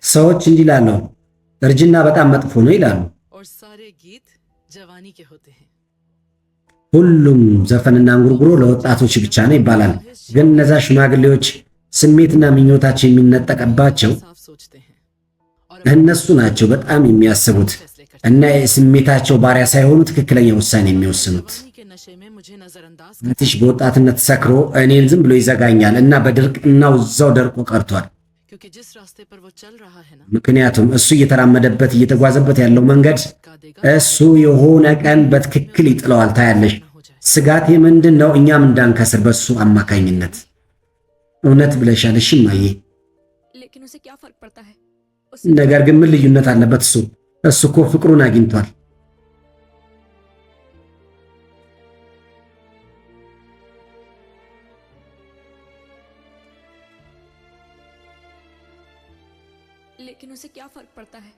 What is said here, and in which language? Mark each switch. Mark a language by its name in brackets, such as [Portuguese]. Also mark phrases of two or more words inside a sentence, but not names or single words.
[Amharic] ሰዎች እንዲህ ይላሉ፣ እርጅና በጣም መጥፎ ነው ይላሉ። [Hindi] और सारे गीत जवानी के होते हैं। [Amharic] ሁሉም ዘፈንና እንጉርጉሮ ለወጣቶች ብቻ ነው ይባላል። ግን እነዛ ሽማግሌዎች ስሜትና ምኞታቸው የሚነጠቀባቸው [Hindi] साफ सोचते हैं और [Amharic] እነሱ ናቸው በጣም የሚያስቡት እና የስሜታቸው ባሪያ ሳይሆኑ ትክክለኛ ውሳኔ የሚወስኑት። [Hindi] जवानी के नशे में मुझे नजरअंदाज [Amharic] ትንሽ በወጣትነት ሰክሮ እኔን ዝም ብሎ ይዘጋኛል እና በድርቅናው እዛው ደርቆ ቀርቷል። [Hindi] क्योंकि जिस रास्ते पर वो चल रहा है ना [Amharic] ምክንያቱም እሱ እየተራመደበት እየተጓዘበት ያለው መንገድ [Hindi] का देगा [Amharic] እሱ የሆነ ቀን በትክክል ይጥለዋል። ታያለሽ። [Hindi] हो जाए [Amharic] ስጋቴ ምንድን ነው? እኛም እንዳንከስር በሱ አማካኝነት። እውነት ብለሻል። እሺ እማዬ። [Hindi] लेकिन उसे क्या फर्क पड़ता है? [Amharic] ነገር ግን ምን ልዩነት አለበት? እሱ እኮ ፍቅሩን አግኝቷል። [Hindi] लेकिन उसे क्या फर्क पड़ता है?